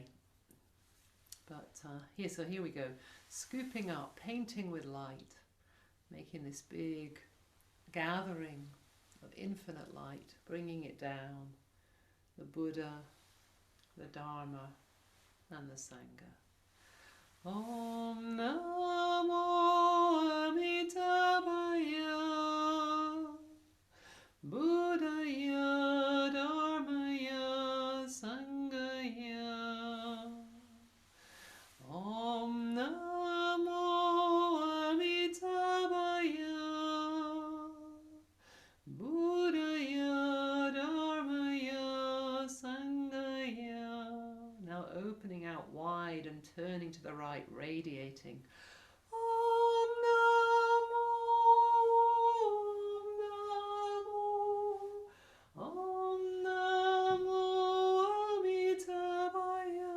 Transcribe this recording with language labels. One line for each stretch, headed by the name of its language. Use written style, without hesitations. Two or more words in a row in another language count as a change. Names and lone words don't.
English: But here we go. Scooping up, painting with light, making this big gathering of infinite light, bringing it down. The Buddha, the Dharma, and the Sangha.
Sanskrit: Om Namo Amitabhaya, Buddhaya, Dharmaya, Sanghaya. Om Namo Amitabhaya, Buddhaya, Dharmaya, Sanghaya.
English: Now opening out wide and turning to the right, radiating.
Sanskrit: Om Namo, Om Namo, Om Namo Amitabhaya.